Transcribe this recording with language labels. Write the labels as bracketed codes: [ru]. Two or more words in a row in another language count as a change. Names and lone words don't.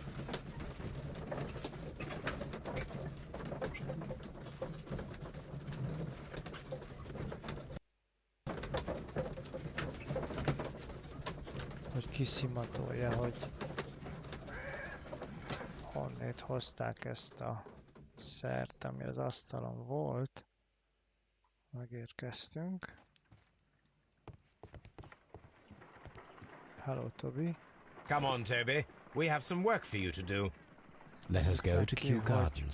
[hu] Hogy kiszimatolja, hogy honnét hozták ezt a szert, ami az asztalon volt. Megérkeztünk. [en] Hello, Toby. Come on, Toby. We have some work for you to do. Let us go to [hu] Neki, [en] Kew [hu] hogy [en] Gardens.